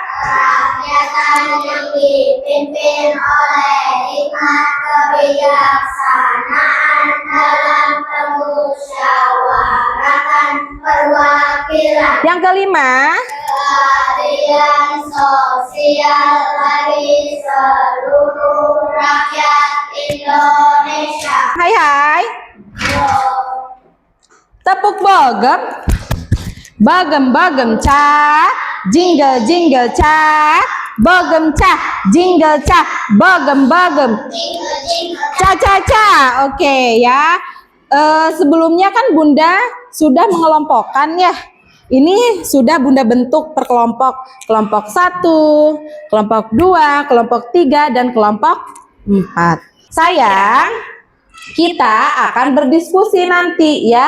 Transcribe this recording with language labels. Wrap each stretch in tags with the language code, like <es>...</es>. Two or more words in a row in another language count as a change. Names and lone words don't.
<id>Kerakyatan yang dipimpin oleh hikmat kebijaksanaan dalam permusyawaratan perwakilan. Yang kelima? Keadilan sosial bagi seluruh rakyat Indonesia. Hai. Tepuk bagem. Bagem ca, jingle ca, bagem ca, jingle ca, bagem. Ca. Oke ya. Sebelumnya kan Bunda sudah mengelompokkan ya. Ini sudah Bunda bentuk per kelompok. Kelompok 1, kelompok 2, kelompok 3, dan kelompok 4. Sayang, kita akan berdiskusi nanti ya.</id>